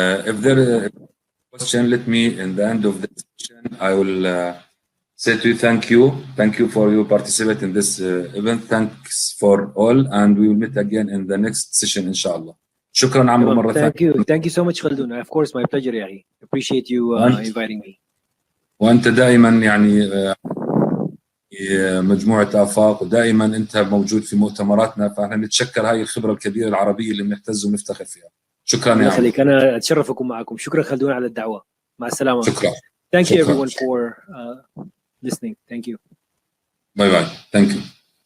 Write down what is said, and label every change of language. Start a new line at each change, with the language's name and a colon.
English: If there is a question, let me, in the end of the session, I will say to you, thank you. Thank you for your participate in this event. Thanks for all, and we will meet again in the next session, inshallah.
Arabic: شكرا عمرو مرة ثانية.
English: Thank you so much, Khaldun. Of course, my pleasure, Yahi. Appreciate you inviting me.
Arabic: وأنت دائما يعني مجموعة آفاق، ودائما أنت موجود في مؤتمراتنا، فاحنا نتشكر هاي الخبرة الكبيرة العربية اللي بنعتز ونفتخر فيها. شكرا الله يا عمرو. يخليك، أنا أتشرف أكون معكم. شكرا خلدون على الدعوة. مع السلامة. شكرا.
English: Thank you
Arabic: شكرا.
English: everyone for listening. Thank you. Bye bye. Thank you.